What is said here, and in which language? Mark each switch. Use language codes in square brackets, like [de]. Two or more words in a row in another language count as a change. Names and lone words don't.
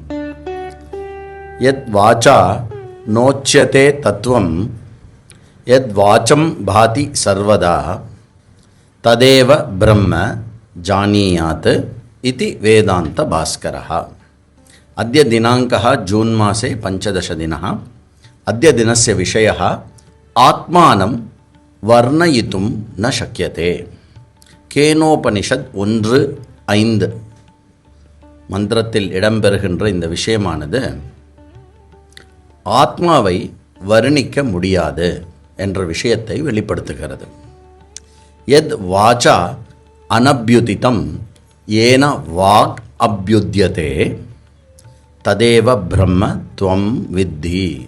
[sa] यत् वाचा नोच्यते तत्त्वं यत् वाचं भाति सर्वदा तदेव ब्रह्म जानीयात् इति वेदान्त भास्करः. अद्य दिनाङ्कः जून मासे 15 दिनः. अद्य दिनस्य विषयः आत्मानं वर्णयितुं न शक्यते. [ta] கேனோபனிஷத் 1:5 மந்திரத்தில் இடம்பெறுகின்ற இந்த விஷயமானது ஆத்மாவை வர்ணிக்க முடியாது என்ற விஷயத்தை வெளிப்படுத்துகிறது. [sa] यत् वाचा अनभ्युदितं येन वाक् अभ्युद्यते तदेव ब्रह्म त्वं विद्धि.